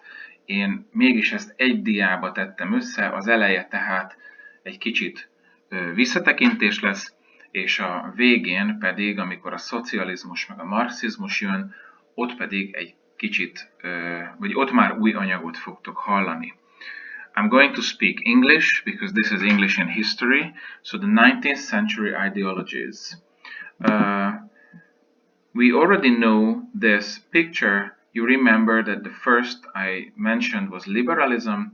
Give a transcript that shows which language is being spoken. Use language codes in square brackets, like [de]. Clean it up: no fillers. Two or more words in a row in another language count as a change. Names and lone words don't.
[hu] Én mégis ezt egy diába tettem össze, az eleje tehát egy kicsit visszatekintés lesz, és a végén pedig, amikor a szocializmus meg a marxizmus jön, ott pedig egy kicsit, vagy ott már új anyagot fogtok hallani. [en] I'm going to speak English because this is English in history, so the 19th century ideologies. We already know this picture. You remember that the first I mentioned was liberalism.